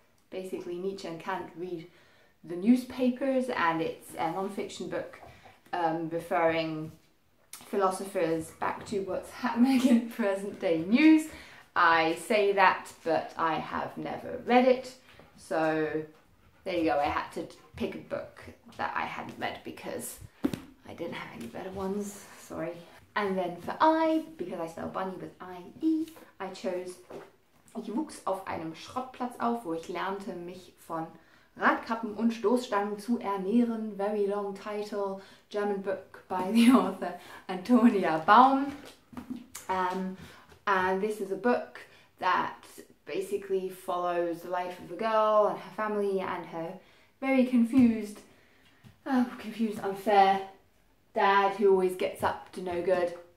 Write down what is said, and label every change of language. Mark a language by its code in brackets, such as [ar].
[en] Basically, Nietzsche and Kant read the newspapers, and it's a non-fiction book referring philosophers back to what's happening in present day news. I say that, but I have never read it, so there you go. I had to pick a book that I hadn't read because I didn't have any better ones, sorry. And then for I, because I spell Bunny with I-E, I chose [de] Ich wuchs auf einem Schrottplatz auf, wo ich lernte, mich von Radkappen und Stoßstangen zu ernähren. [en] Very long title, German book by the author Antonia Baum. And this is a book that basically follows the life of a girl and her family and her very confused, unfair dad who always gets up to no good.